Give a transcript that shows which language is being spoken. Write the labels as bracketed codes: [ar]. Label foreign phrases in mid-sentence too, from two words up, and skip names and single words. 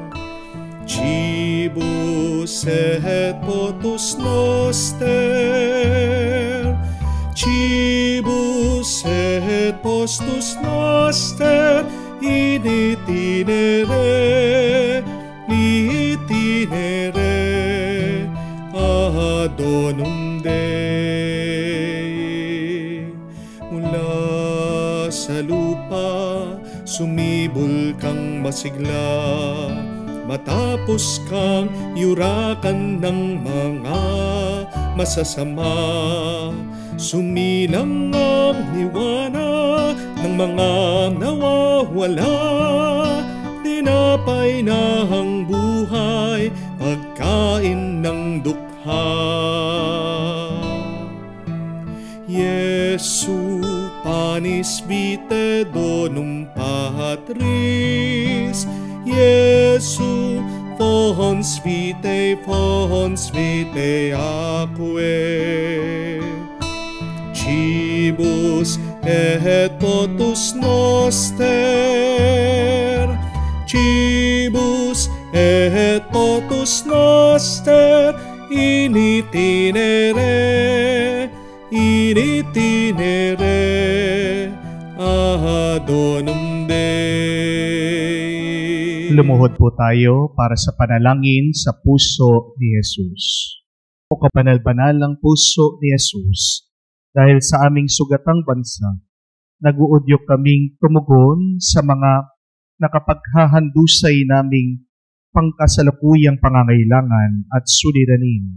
[la] Cibus et potus noster, cibus et postus noster, in itinere adonum Dei. [tl] Mula sa lupa sumibol kang masigla, matapos kang yurakan ng mga masasama. Sumilang ang liwanag ng mga nawawala, tinapay na ang buhay, pagkain ng dukha. [la] Jesu panis vitae donum Patris, Jesu fons vitae aquae. Cibus et potus noster, cibus et potus noster, in itinere adonum Dei. [tl] Lumuhod po tayo para sa panalangin sa puso ni Jesus. O kabanal-banalang puso ni Jesus, dahil sa aming sugatang bansa, nag-uudyok kaming tumugon sa mga nakapaghahandusay naming pangkasalukuyang pangangailangan at suliranin.